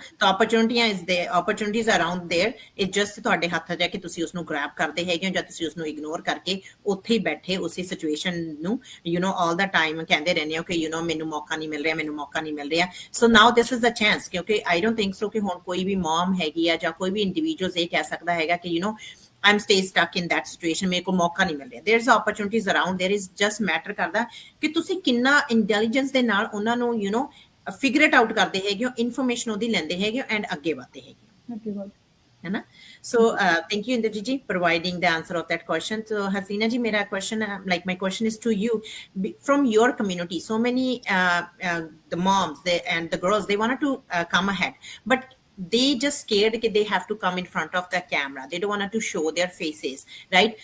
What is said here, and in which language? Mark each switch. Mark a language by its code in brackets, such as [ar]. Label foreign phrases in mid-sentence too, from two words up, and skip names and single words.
[pa] ਤਾਂ [en] opportunities around there, it just [pa] ਤੁਹਾਡੇ ਹੱਥ 'ਚ ਹੈ ਕਿ ਤੁਸੀਂ ਉਸਨੂੰ ਗ੍ਰੈਬ ਕਰਦੇ ਹੈਗੇ ਹੋ ਜਾਂ ਤੁਸੀਂ ਉਸਨੂੰ ਇਗਨੋਰ ਕਰਕੇ ਉੱਥੇ ਹੀ ਬੈਠੇ ਉਸੇ ਸਿਚੁਏਸ਼ਨ ਨੂੰ [en] all the time [pa] ਕਹਿੰਦੇ ਰਹਿੰਦੇ ਹੋ ਕਿ ਮੈਨੂੰ ਮੌਕਾ ਨਹੀਂ ਮਿਲ ਰਿਹਾ, ਮੈਨੂੰ ਮੌਕਾ ਨਹੀਂ ਮਿਲ ਰਿਹਾ। [en] so now this is the chance, [pa] ਕਿਉਂਕਿ [en] I don't think so [pa] ਕਿ ਹੁਣ ਕੋਈ ਵੀ ਮਮ ਹੈਗੀ ਆ ਜਾਂ ਕੋਈ ਵੀ ਇੰਡੀਵਿਜੂਅਲ ਇਹ ਕਹਿ ਸਕਦਾ ਹੈਗਾ ਕਿ [en] I'm stay stuck in that situation, [pa] ਮੇਰੇ ਕੋਲ ਮੌਕਾ ਨਹੀਂ ਮਿਲ ਰਿਹਾ। [en] there's opportunities around, there is just matter [pa] ਕਰਦਾ ਕਿ ਤੁਸੀਂ ਕਿੰਨਾ ਇੰਟੈਲੀਜੈਂਸ ਦੇ ਨਾਲ ਉਹਨਾਂ ਨੂੰ [en] figure it out [pa] ਕਰਦੇ ਹੈਗੇ ਹੋ, ਇਨਫੋਰਮੇਸ਼ਨ ਉਹਦੀ ਲੈਂਦੇ ਹੈਗੇ ਹੋ ਐਂਡ ਅੱਗੇ ਵਧਦੇ ਹੈਗੇ ਹੋ, ਅੱਗੇ ਵੱਧ। [hi] है ना। [en] So thank you Indrajit ji providing the answer of that question. So Hasina ji, mera question, my question is to you, from your community, so many the moms and the girls, they wanted to come ahead, but they just scared that they have to come in front of the camera, they don't want to show their faces, right?